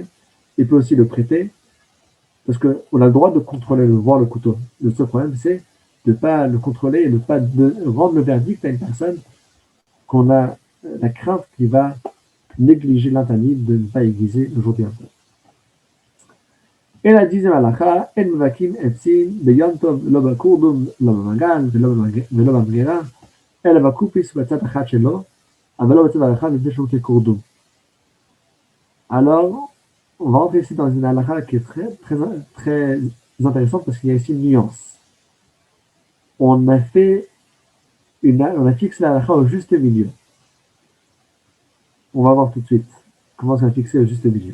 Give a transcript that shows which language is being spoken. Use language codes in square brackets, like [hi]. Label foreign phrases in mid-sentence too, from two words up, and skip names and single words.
[fr] Il peut aussi le prêter, parce qu'on a le droit de contrôler, de voir le couteau. Le seul problème, c'est de ne pas le contrôler et de ne pas rendre le verdict à une personne qu'on a la crainte qu'il va négliger l'interdit de ne pas aiguiser le jour de Yom Tov. Et la 10e halakha, [he] אין מבקעין עצים ביום טוב לא בקרדום לא במגל ולא במגירה, אלא בקופיס בצד אחד שלו, אבל לא בצד האחד לפני שהוא כקורדום. [fr] Alors, on va rentrer ici dans une halakha qui est très intéressante parce qu'il y a ici une nuance. On a fixé la halakha au juste milieu. On va voir tout de suite comment ça va fixer au juste milieu.